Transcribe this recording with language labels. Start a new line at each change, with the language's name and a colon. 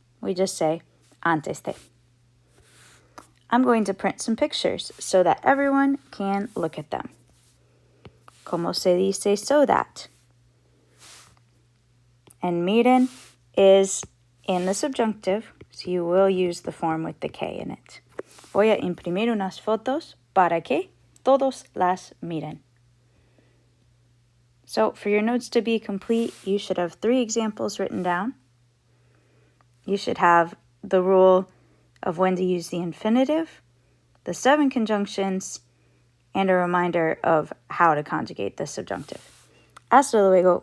English: We just say
Spanish: antes de.
English: I'm going to print some pictures so that everyone can look at them.
Spanish: ¿Cómo se dice
English: so that? And miren is in the subjunctive, so you will use the form with the que in it.
Spanish: Voy a imprimir unas fotos para que todos las miren.
English: So for your notes to be complete, you should have 3 examples written down. You should have the rule of when to use the infinitive, the 7 conjunctions, and a reminder of how to conjugate the subjunctive.
Spanish: Hasta luego.